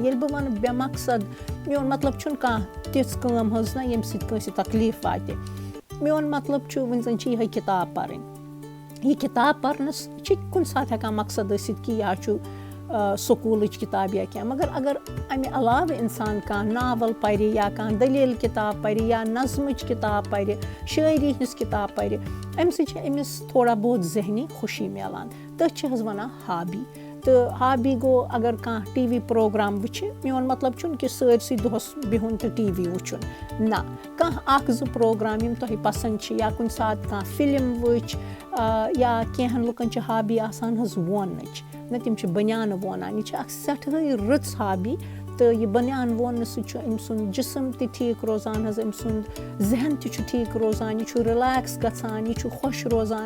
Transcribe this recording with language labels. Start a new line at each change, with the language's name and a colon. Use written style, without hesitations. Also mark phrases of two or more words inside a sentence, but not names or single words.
Kashmiri: ییٚلہِ بہٕ وَنہٕ بے مقصد, میون مطلب چھُنہٕ کانٛہہ تِژھ کٲم حظ نہ ییٚمہِ سۭتۍ کٲنٛسہِ تکلیٖف واتہِ. میون مطلب چھُ وٕنۍ زَن چھِ یِہوٚے کِتاب پَرٕنۍ. یہِ کِتاب پَرنَس چھِ کُنہِ ساتہٕ ہٮ۪کان مقصد ٲسِتھ کہِ یا چھُ سکوٗلٕچ کِتاب یا کینٛہہ, مگر اگر اَمہِ علاوٕ اِنسان کانٛہہ ناوَل پَرِ یا کانٛہہ دٔلیٖل کِتاب پَرِ یا نظمٕچ کِتاب پَرِ, شٲعری ہِنٛز کِتاب پَرِ, اَمہِ سۭتۍ چھِ أمِس تھوڑا بہت ذہنی خوشی میلان. تٔتھۍ چھِ حظ وَنان ہابی. تہٕ ہابی گوٚو اگر کانٛہہ
English: TV program
Kashmiri: وٕچھِ میون مطلب چھُنہٕ کہِ سٲرسٕے دۄہَس بِہُن تہٕ ٹی وی وٕچھُن نہ کانٛہہ اَکھ زٕ پرٛوگرام یِم تۄہہِ پَسنٛد چھِ یا کُنہِ ساتہٕ کانٛہہ فِلم وٕچھ یا کینٛہَن لُکَن چھِ ہابی آسان حظ ووننٕچ نہ تِم چھِ بٔنیانہٕ وونان یہِ چھِ اَکھ سٮ۪ٹھاہٕے رٕژ ہابی تہٕ یہِ بٔنیان ووننہٕ سۭتۍ چھُ أمۍ سُنٛد جِسم تہِ ٹھیٖک روزان حظ أمۍ سُنٛد ذہن تہِ چھُ ٹھیٖک روزان یہِ چھُ رِلیکٕس گژھان یہِ چھُ خۄش روزان